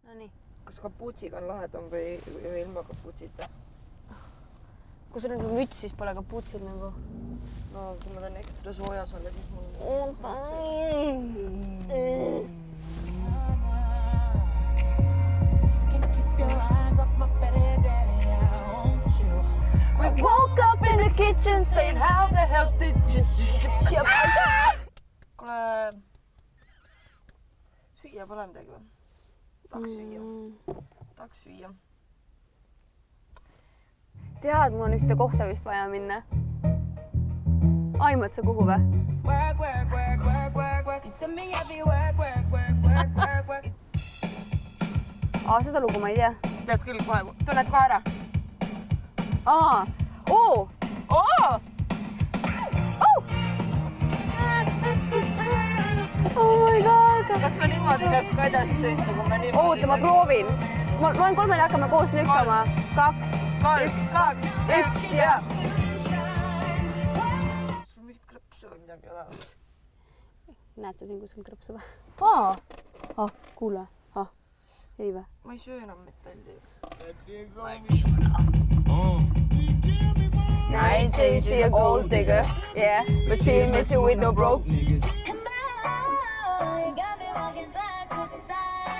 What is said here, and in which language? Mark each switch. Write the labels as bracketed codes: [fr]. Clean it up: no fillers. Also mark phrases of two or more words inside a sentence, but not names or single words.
[et] Nonii. Kas kapuutsiga on lahedam või ilma kapuutsita? Kui sul on müts, siis pole kapuutsil nagu. No, kui ma teen ekstra soojas olla, siis mul... [en] We woke up in the kitchen saying how the hell did you ship? [et] Kuule, süüa pole midagi või? Tahaks süüa. Tead, mul on ühte kohta vist vaja minna. Aimad sa kuhu või? Seda lugu ma ei tea. Tead küll kohe, tunned kohe ära? Oo! [en] Oh my god! [et] Kas ma niimoodi saaks ka edasi sõita, kui ma niimoodi... Oota, ma proovin. Ma loen 3 ja hakkame koos lükkama. 2, 1 ja... Sul mingit krõpsu või midagi ole? Näed sa siin kuskil krõpsu või? Kuule. Ei või? Ma ei söö enam metalli. [en] I say she a gold digger, yeah, but she miss you with no broke.